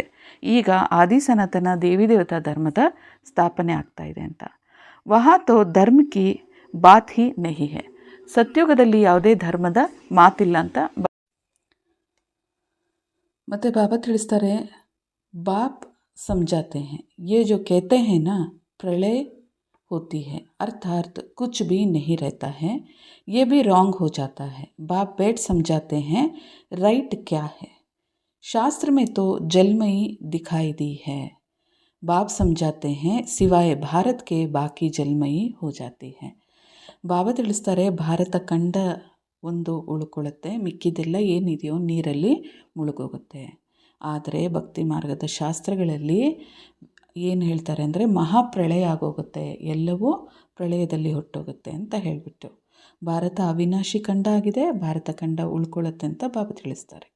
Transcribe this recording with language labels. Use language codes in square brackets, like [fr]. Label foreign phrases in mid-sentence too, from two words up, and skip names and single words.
[kn] ಈಗ ಆದಿ ಸನಾತನ ದೇವಿ ದೇವತಾ ಧರ್ಮದ ಸ್ಥಾಪನೆ ಆಗ್ತಾ ಇದೆ ಅಂತ. [hi] वहाँ तो धर्म की बात ही नहीं है. [kn] ಸತ್ಯುಗದಲ್ಲಿ ಯಾವುದೇ ಧರ್ಮದ ಮಾತಿಲ್ಲ ಅಂತ ಮತ್ತು ಬಾಬಾ ತಿಳಿಸ್ತಾರೆ. [hi] ಬಾಪ್ समझाते हैं, ये जो कहते हैं ना प्रलय होती है, अर्थात कुछ भी नहीं रहता है, ये भी रॉन्ग हो जाता है. बाप बैठ समझाते हैं राइट क्या है. शास्त्र में तो जलमयी दिखाई दी है. बाप समझाते हैं सिवाय भारत के बाकी जलमयी हो जाती है. [kn] ಬಾಬಾ ತಿಳಿಸ್ತಾರೆ, ಭಾರತ ಖಂಡ ಒಂದು ಉಳ್ಕೊಳ್ಳುತ್ತೆ, ಮಿಕ್ಕಿದೆಲ್ಲ ಏನಿದೆಯೋ ನೀರಲ್ಲಿ ಮುಳುಗೋಗುತ್ತೆ. ಆದರೆ ಭಕ್ತಿ ಮಾರ್ಗದ ಶಾಸ್ತ್ರಗಳಲ್ಲಿ ಏನು ಹೇಳ್ತಾರೆ ಅಂದರೆ ಮಹಾಪ್ರಳಯ ಆಗೋಗುತ್ತೆ, ಎಲ್ಲವೂ ಪ್ರಳಯದಲ್ಲಿ ಹೊಟ್ಟೋಗುತ್ತೆ ಅಂತ ಹೇಳಿಬಿಟ್ಟು ಭಾರತ ಅವಿನಾಶಿ ಖಂಡ ಆಗಿದೆ, ಭಾರತ ಖಂಡ ಉಳ್ಕೊಳ್ಳುತ್ತೆ ಅಂತ ಬಾಬಾ ತಿಳಿಸ್ತಾರೆ.